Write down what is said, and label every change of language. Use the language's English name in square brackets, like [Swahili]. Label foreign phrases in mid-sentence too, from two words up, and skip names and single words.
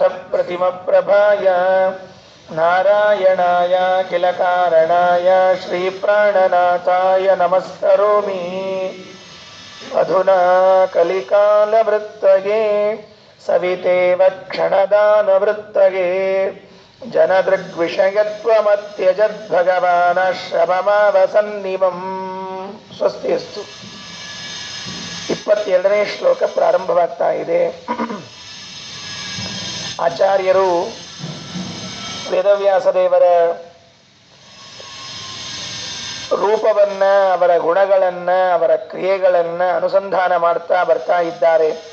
[Sanskrit] ಪ್ರತಿಮಪ್ರಭಾಯ ನಾರಾಯಣಾಯ ಕಿಲ ಕಾರಣಾಯ ಶ್ರೀಪ್ರಾಣನಾಥಾಯ ನಮಸ್ಕರೋಮಿ ಅಧುನಾ ಕಲಿಕಾಲವೃತ್ತಗೆ ಸವಿತೇವ ಕ್ಷಣದಾನವೃತ್ತಗೆ ಜನದೃಗ್ವಿಷಯತ್ವಮತ್ಯಜದ್ಭಗವಾನಾಶ್ರಮಮಾವಸನ್ನಿವಂ ಸ್ವಸ್ತಿಯಸ್ತು. [Kannada] 22ನೇ ಶ್ಲೋಕ ಪ್ರಾರಂಭವಾಗ್ತಾ ಇದೆ. ಆಚಾರ್ಯರು ವೇದವ್ಯಾಸದೇವರ ರೂಪವನ್ನ, ಅವರ ಗುಣಗಳನ್ನ, ಅವರ ಕ್ರಿಯೆಗಳನ್ನ ಅನುಸಂಧಾನ ಮಾಡ್ತಾ ಬರ್ತಾ ಇದ್ದಾರೆ.